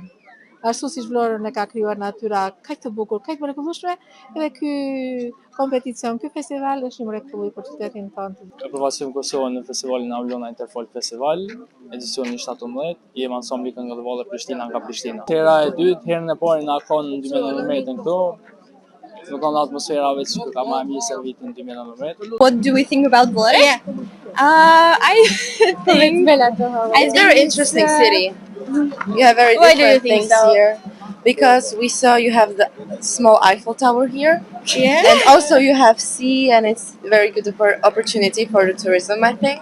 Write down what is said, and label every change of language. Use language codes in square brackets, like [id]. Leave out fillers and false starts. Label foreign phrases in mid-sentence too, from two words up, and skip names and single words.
[sq] Ashtu si Vlorën e ka krijuar natyra kaq të bukur, kaq mrekullueshme, edhe ky kompeticion, ky festival është një mrekulli për qytetin tonë. Aprovacion Kosovë në festivalin Aulona Interfolk Festival, edicioni 17, jem ansambli këngëllëvalle Prishtina nga Prishtina. Hera e dytë, herën e parë na ka në 2019 këtu. Nuk kanë atmosfera veç që ka më mirë se vitin 2019. [en] What do we think about Vlorë? Yeah. I think It's a very interesting city. You have very Why do you different think things so? here. Because we saw you have the small Eiffel Tower here. Yeah. And also you have sea, and it's very good opportunity for the tourism, I think.